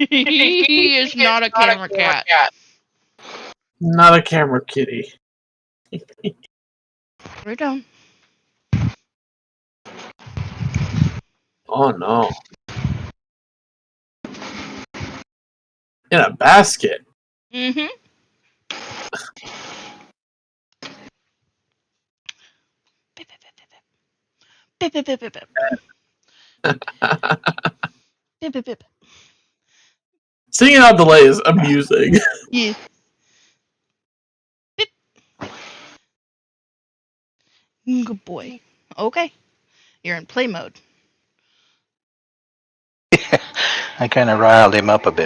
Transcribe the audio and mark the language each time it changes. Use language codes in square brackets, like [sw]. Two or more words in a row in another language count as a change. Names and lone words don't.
[en] He is not a camera cat. Not a camera kitty. We're down. Oh no. In a basket. Mm-hmm. Bip, bip, bip, bip, bip. Bip, bip, bip. Singing on delay is amusing. Yeah. Bip. Good boy. Okay. You're in play mode. I kind of riled him up a bit.